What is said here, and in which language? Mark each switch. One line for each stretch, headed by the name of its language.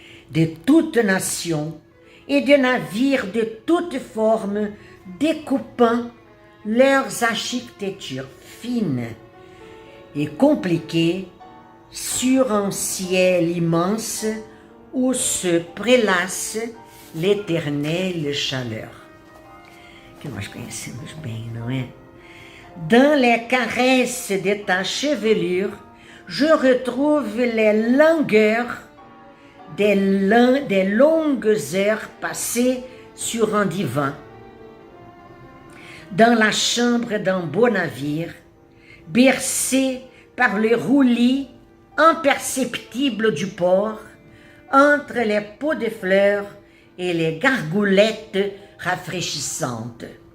French: de toutes nations et de navires de toutes formes découpant leurs architectures fines et compliquées sur un ciel immense où se prélasse l'éternelle chaleur.
Portuguese: Que nós conhecemos bem, não é?
French: Dans les caresses de ta chevelure, je retrouve les langueurs des longues heures passées sur un divan. Dans la chambre d'un beau navire, bercé par le roulis imperceptible du port, entre les pots de fleurs et les gargoulettes rafraîchissantes.